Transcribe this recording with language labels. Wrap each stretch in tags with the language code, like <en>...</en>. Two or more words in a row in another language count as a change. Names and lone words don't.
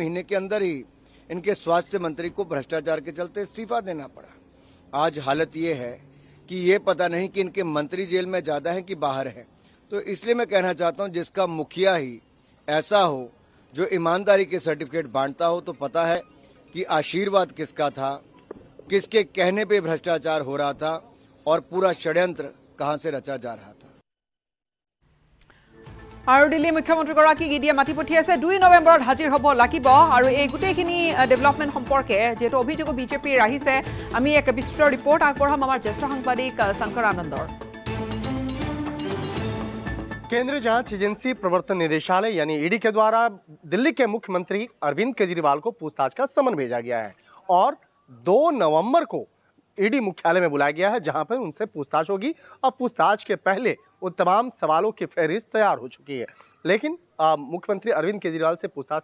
<hi>महीने के अंदर ही इनके स्वास्थ्य मंत्री को भ्रष्टाचार के चलते इस्तीफा देना पड़ा आज हालत ये है कि ये पता नहीं कि इनके मंत्री जेल में ज्यादा हैं कि बाहर हैं तो इसलिए मैं कहना चाहता हूं जिसका मुखिया ही ऐसा हो जो ईमानदारी के सर्टिफिकेट बांटता हो तो पता है कि आशीर्वाद किसका था किसके कहने पे भ्रष्टाचार हो रहा था और पूरा षड्यंत्र कहां से रचा जा रहा था</hi> <as>আৰু দিল্লী মুখ্যমন্ত্ৰীগৰাকীক ইডিয়ে মাতি পঠিয়াইছে 2 নৱেম্বৰত হাজিৰ হ'ব লাগিব আৰু এই গোটেইখিনি ডেভেলপমেণ্ট সম্পৰ্কে যেটো অভিযোগ বিজেপিৰ আহিছে আমি এক বিস্তৃত ৰিপৰ্ট আগবঢ়াম আমাৰ জ্যেষ্ঠ সাংবাদিক শংকৰ আনন্দৰ</as> <hi>केंद्रीय जांच एजेंसी प्रवर्तन निदेशालय यानी ईडी के द्वारा दिल्ली के मुख्यमंत्री अरविंद केजरीवाल को पूछताछ का समन भेजा गया है और 2 नवंबर को ईडी मुख्यालय में बुलाया गया है जहां पर उनसे पूछताछ होगी और पूछताछ के पहले उन तमाम सवालों की फहरिस्त तैयार हो चुकी है लेकिन मुख्यमंत्री अरविंद केजरीवाल से पूछताछ</hi>